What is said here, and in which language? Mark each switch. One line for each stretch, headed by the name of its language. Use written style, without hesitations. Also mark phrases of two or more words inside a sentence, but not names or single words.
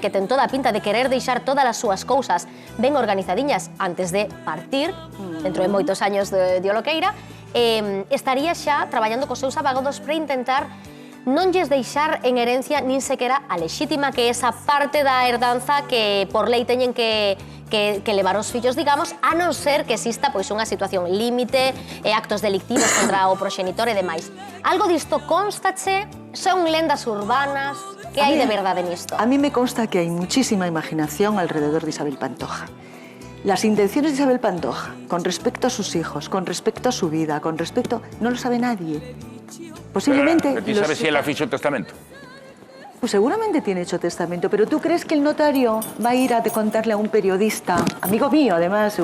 Galician: que ten toda a pinta de querer deixar todas as súas cousas ben organizadiñas antes de partir, dentro de moitos años de Oloqueira, estaría xa traballando cos seus abogados para intentar non lles deixar en herencia nin sequera a lexítima, que é esa parte da herdanza que por lei teñen que levar os fillos, digamos, a non ser que exista pois unha situación límite e actos delictivos contra o proxenitor e demais. Algo disto constache? Son lendas urbanas? Que hai de verdade nisto?
Spanish: A mí me consta que hay muchísima imaginación alrededor de Isabel Pantoja. Las intenciones de Isabel Pantoja con respecto a sus hijos, con respecto a su vida, con respecto... no lo sabe nadie. Posiblemente... Pero, ¿tú sabes si él ha fichado testamento? Pues seguramente tiene hecho testamento, pero ¿tú crees que el notario va a ir a contarle a un periodista, amigo mío además,